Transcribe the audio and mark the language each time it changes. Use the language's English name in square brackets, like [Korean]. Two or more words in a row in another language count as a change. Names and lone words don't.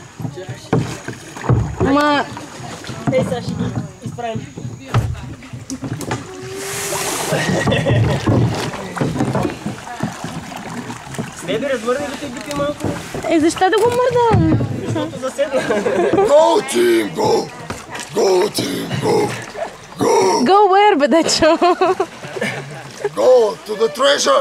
[Bulgarian] Ма... Ей, сега ще ги изправим. Беби, развърни да те бити малко. Защо да го мърдам? Защото заседна. [English] Go team, go! Go team, go! Go! Go where, [Bulgarian] бе, дечо? [English] Go to the treasure!